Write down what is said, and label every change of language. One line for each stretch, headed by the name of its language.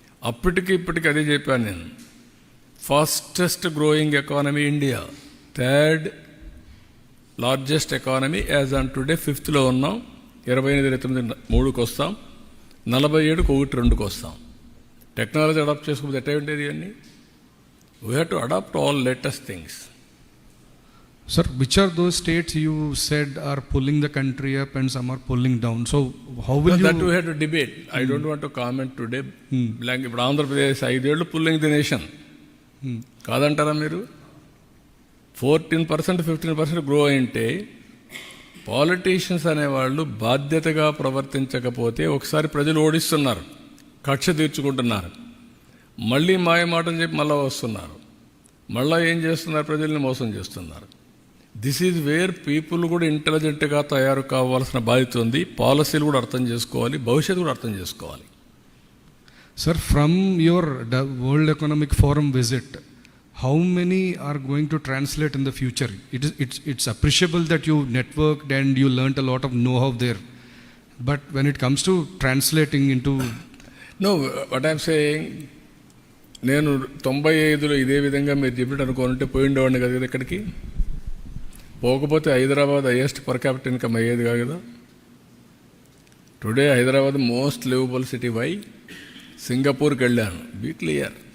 Telugu: అప్పటికి ఇప్పటికి అదే చెప్పాను నేను.
English: Fastest growing economy India, 3rd largest economy as on today. 5th
Telugu: ఉన్నాం. 28-29 3కి వస్తాం, 47కి 1-2కి వస్తాం. టెక్నాలజీ అడాప్ట్ చేసుకోకపోతే ఎట్లా ఉండేది అన్నీ.
English: We have to adapt all latest things. Sir, which are those states you said are pulling the country up and some are pulling down? So how will you... That we have to debate. I don't want to comment today.
Telugu: ఇప్పుడు ఆంధ్రప్రదేశ్ 5 ఏళ్ళు pulling the nation కాదంటారా మీరు? 14%, 15% grow అయింటే politicians అనేవాళ్ళు బాధ్యతగా ప్రవర్తించకపోతే ఒకసారి ప్రజలు ఓడిస్తున్నారు, కక్ష తీర్చుకుంటున్నారు, మళ్ళీ మాయ మాటలు చెప్పి మళ్ళీ వస్తున్నారు, మళ్ళీ ఏం చేస్తున్నారు, ప్రజల్ని మోసం చేస్తున్నారు.
English: this is where people
Telugu: కూడా ఇంటెలిజెంట్గా తయారు కావాల్సిన బాధ్యత ఉంది. పాలసీలు కూడా అర్థం చేసుకోవాలి, భవిష్యత్తు కూడా అర్థం చేసుకోవాలి.
English: Sir, from your World Economic Forum visit, how many are going to translate in the future? It's appreciable that you networked and you learnt a lot of know-how there. But when it comes to translating into... No, what I'm saying,
Telugu: నేను 95లో ఇదే విధంగా మీరు చెప్పినట్టు అనుకోనుంటే పోయిండేవాడిని కదా ఇక్కడికి. పోకపోతే Hyderabad highest per capital income అయ్యేది కాదు కదా.
English: Today Hyderabad most livable city. Why?
Telugu: సింగపూర్కి వెళ్ళాను,
English: Be clear.